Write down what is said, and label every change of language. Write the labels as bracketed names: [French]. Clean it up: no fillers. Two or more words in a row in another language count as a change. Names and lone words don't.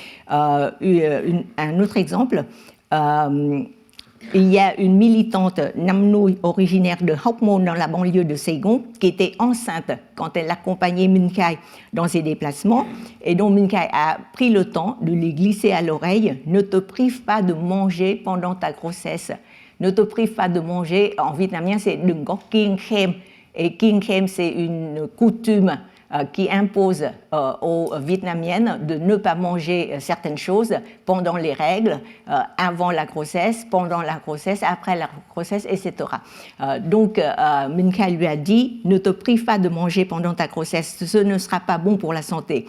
[French] Un autre exemple, il y a une militante Nam Nuoi originaire de Hoc Mon dans la banlieue de Saigon qui était enceinte quand elle accompagnait Minh Khai dans ses déplacements et dont Minh Khai a pris le temps de lui glisser à l'oreille « Ne te prive pas de manger pendant ta grossesse ». Ne te prive pas de manger, en vietnamien c'est [Vietnamese] đừng có kiêng khem. [French] Et [Vietnamese] kiêng khem [French] c'est une coutume qui impose aux Vietnamiennes de ne pas manger certaines choses pendant les règles, avant la grossesse, pendant la grossesse, après la grossesse, etc. Donc, Minh Khai lui a dit « Ne te prive pas de manger pendant ta grossesse, ce ne sera pas bon pour la santé.